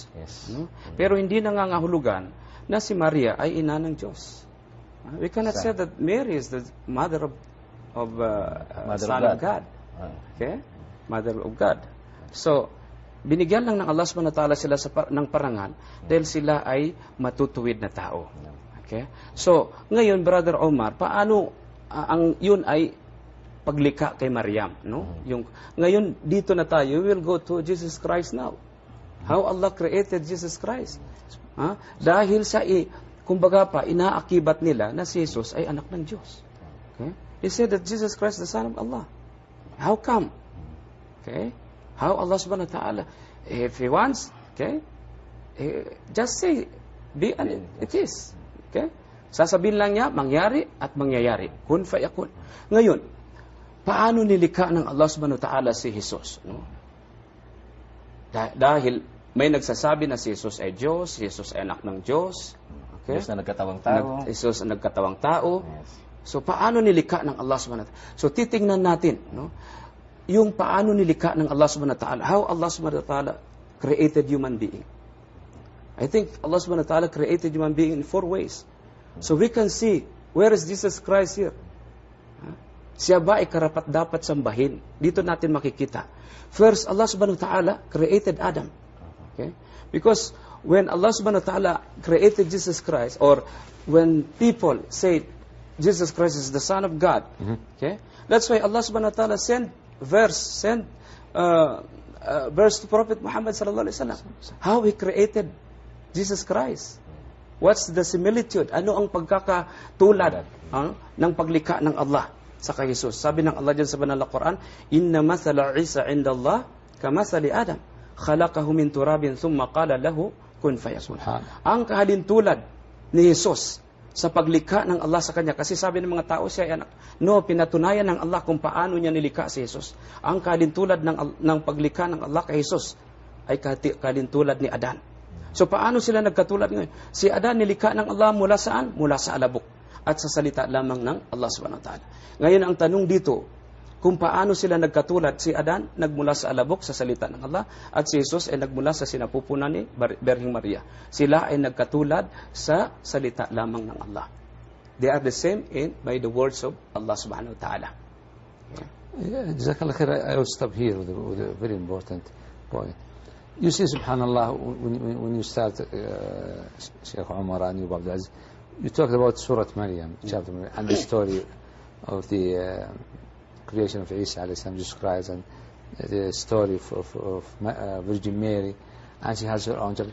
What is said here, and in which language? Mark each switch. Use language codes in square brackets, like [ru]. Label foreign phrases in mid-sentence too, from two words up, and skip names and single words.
[en] Yes. [tl] Pero hindi nangangahulugan na si Maria ay ina ng Diyos. [en] We cannot say that Mary is the mother of Son of God. Okay? Mother of God. So, [tl] binigyan lang ng Allah [ar] سبحانه وتعالى [tl] sila ng parangal dahil sila ay matutuwid na tao. Okay? So, ngayon, Brother Omar, paano yun ay paglikha kay Maryam, no? Ngayon, dito na tayo, [en] we will go to Jesus Christ now. How Allah created Jesus Christ. [tl] Dahil sa, kumbaga pa, inaakibat nila na si Jesus ay anak ng Diyos. [en] Okay? They said that Jesus Christ is the Son of Allah. How come? Okay? How Allah [ar] سبحانه وتعالى, [en] if He wants, okay, just say, it is. Okay? [tl] Sasabihin lang niya, mangyari at mangyayari. [ar] كن فيكون. [tl] Ngayon, paano nilikha ng Allah [ar] سبحانه وتعالى [tl] si Jesus? No? Dahil may nagsasabi na si Jesus ay Diyos, si Jesus ay anak ng Diyos. Okay? Diyos na nagkatawang tao. Jesus na nagkatawang tao. Yes. So, paano nilikha ng Allah [ar] سبحانه وتعالى? [tl] So, titingnan natin, no? Yung paano nilikha ng Allah [ar] سبحانه وتعالى. [en] How Allah [ar] سبحانه وتعالى [en] created human being. I think Allah [ar] سبحانه وتعالى [en] created human being in 4 ways. So, we can see, where is Jesus Christ here? [tl] Siya ba ay karapat-dapat sambahin? Dito natin makikita. First, [en] Allah [ar] سبحانه وتعالى [en] created Adam. Okay? Because when Allah [ar] سبحانه وتعالى [en] created Jesus Christ, or when people say Jesus Christ is the Son of God, okay? That's why Allah [ar] سبحانه وتعالى [en] sent verse to Prophet Muhammad [ar] صلى الله عليه وسلم. [en] How He created Jesus Christ. What's the similitude? [tl] Ano ang pagkakatulad ng paglikha ng Allah sa kay Jesus? Sabi ng Allah dyan sa banal na Quran, [ar] إن مثل عيسى عند الله كمثل آدم. خلقه من تراب ثم قال له كن فيكون. [tl] Ang kahalintulad ni Jesus sa paglikha ng Allah sa kanya, kasi sabi ng mga tao siya ay anak. No, pinatunayan ng Allah kung paano niya nilikha si Jesus. Ang kalintulad ng paglikha ng Allah kay Jesus ay kalintulad ni Adan. So paano sila nagkatulad ngayon? Si Adan nilikha ng Allah mula saan? Mula sa alabok at sa salita lamang ng Allah [ar] سبحانه وتعالى. [tl] Ngayon ang tanong dito, kung paano sila nagkatulad, si Adan nagmula sa alabok sa salita ng Allah at si Jesus ay nagmula sa sinapupunan ni Birheng Maria. Sila ay nagkatulad sa salita lamang ng Allah. [en] They are the same by the words of Allah [ar] سبحانه وتعالى. جزاك الله خير. [en] I will stop here with a very important point. You see, subhanallah, when you start, Sheikh Umar and you, Abdul Aziz, you talked about Surah Maryam, chapter Maryam, and the story of the creation of Isa [ar] عليه السلام, [en] Jesus Christ, and the story of Virgin Mary, and she has her own child.